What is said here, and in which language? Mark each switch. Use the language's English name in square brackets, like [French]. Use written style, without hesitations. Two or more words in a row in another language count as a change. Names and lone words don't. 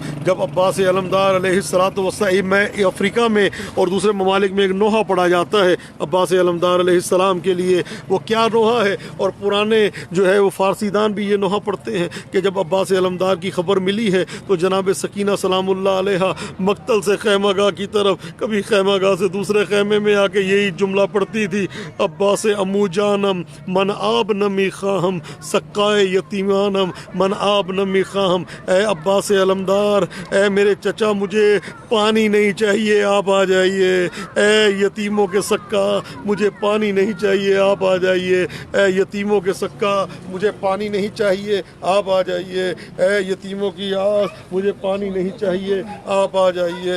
[Urdu] جب عباس علمدار [Arabic] علیہ السلام [Urdu] میں افریقہ میں اور دوسرے ممالک میں ایک نوحہ پڑھا جاتا ہے عباس علمدار [Arabic] علیہ السلام [Urdu] کے لیے, وہ کیا نوحہ ہے, اور پرانے جو ہے وہ فارسی دان بھی یہ نوحہ پڑھتے ہیں کہ جب عباس علمدار کی خبر ملی ہے تو جناب سکینہ [Arabic] سلام اللہ علیہ [Urdu] مقتل سے خیمہ گاہ کی طرف, کبھی خیمہ گاہ سے دوسرے خیمے میں آ کے یہی جملہ پڑھتی تھی, [Persian] عباس امو جانم من آب نمی خواہم سقائے یتیمانم من آب نمی خواہم. [Urdu] اے عباس علمدار, اے میرے چچا مجھے پانی نہیں چاہیے, آپ آ جائیے. اے یتیموں کے سکا مجھے پانی نہیں چاہیے, آپ آ جائیے. اے یتیموں کے سکا مجھے پانی نہیں چاہیے, آپ آ جائیے. اے یتیموں کی آس مجھے پانی نہیں چاہیے, آپ آ جائیے.